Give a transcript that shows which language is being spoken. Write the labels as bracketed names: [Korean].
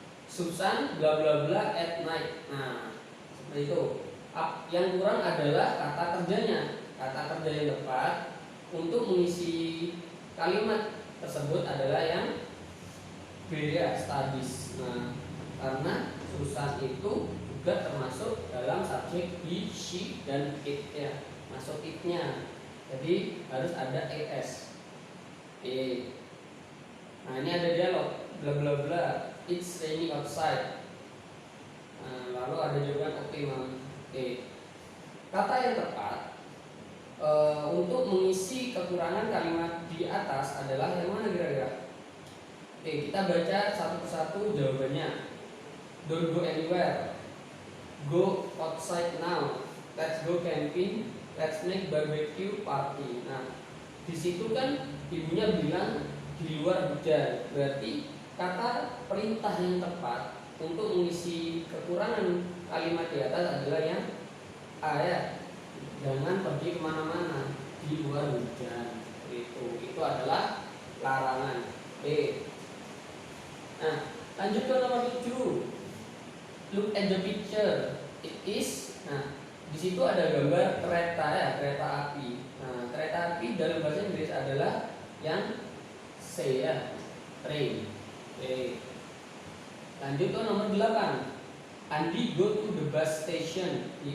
[English] Susan bla bla bla at night. [Indonesian] Nah, seperti itu. Yang kurang adalah kata kerjanya. Kata kerja yang tepat untuk mengisi kalimat tersebut adalah yang B ya, studies. Nah, karena Susan itu juga termasuk dalam subjek he, she, dan it ya. Masuk it-nya. Jadi harus ada es. Nah, ini ada dialog [English] bla bla bla. It's raining outside. [Indonesian] Nah, lalu ada jawaban oke, Mam. Kata yang tepat untuk mengisi kekurangan kalimat di atas adalah yang mana kira-kira? Kita baca satu persatu jawabannya. [English] Don't go anywhere. Go outside now. Let's go camping. Let's make barbecue party. [Indonesian] Nah, di situ kan ibunya bilang di luar hujan. Berarti kata perintah yang tepat untuk mengisi kekurangan kalimat di atas adalah yang A ya. Jangan pergi kemana-mana di luar hujan. Itu adalah larangan. Nah, lanjut ke nomor 7. [English] Look at the picture. It is. [Indonesian] Nah, di situ ada gambar kereta ya, kereta api. Nah, kereta api dalam bahasa Inggris adalah yang C ya, train. Lanjut ke nomor 8. [English] Andi go to the bus station.